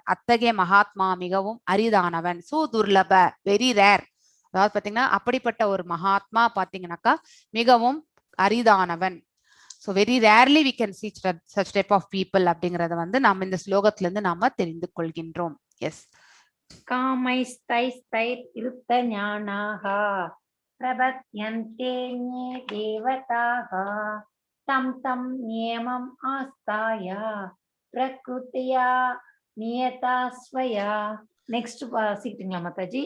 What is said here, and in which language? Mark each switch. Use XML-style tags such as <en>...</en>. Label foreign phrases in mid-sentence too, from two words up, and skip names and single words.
<ta>அத்தகைய மகாத்மா மிகவும் அரிதானவன்.</ta> <sa>सो दुर्लभ,</sa> <en>very rare.</en> <ta>அதாவது பாத்தீங்கன்னா அப்படிப்பட்ட ஒரு மகாத்மா பாத்தீங்கன்னாக்கா மிகவும் அரிதானவன்.</ta> <en>so very rarely we can see such type of people</en> <ta>அப்படிங்கறத வந்து நம்ம இந்த ஸ்லோகத்துல இருந்து நாம தெரிந்து கொள்கின்றோம். எஸ்.</ta> <sa>कामैस्तैस्तैर्वृत्तज्ञानाः प्रपद्यन्ते न्ये देवताः तं तं नियमम् आस्ताय प्रकृत्या नियता स्वया.</sa> <ta>नेक्स्ट वासिக்கிட்டீங்களா மாதாஜி?</ta>